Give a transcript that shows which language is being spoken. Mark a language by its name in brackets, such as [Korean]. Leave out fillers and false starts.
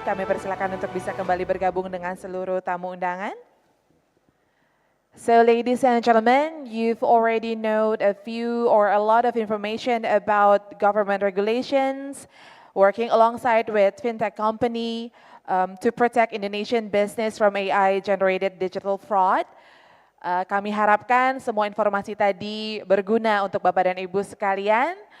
[Indonesian] Kami persilakan untuk bisa kembali bergabung dengan seluruh tamu undangan. [English] So ladies and gentlemen, you've already known a few or a lot of information about government regulations, working alongside with fintech company to protect Indonesian business from AI-generated digital fraud. [Indonesian] Kami harapkan semua informasi tadi berguna untuk Bapak dan Ibu sekalian.